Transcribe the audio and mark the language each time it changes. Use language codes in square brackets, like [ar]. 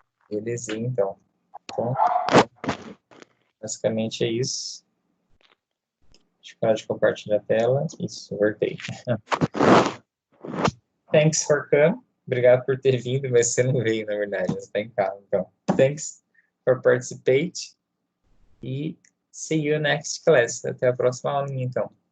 [pt] Belezinha, então. Então, basicamente é isso. Deixa eu parar de compartilhar a tela. Isso, voltei. [en] Thanks for coming. [pt] Obrigado por ter vindo, mas você não veio, na verdade. Você está em casa, então. [en] Thanks for participate. [pt] E [en] see you next class. [pt] Até a próxima aulinha, então.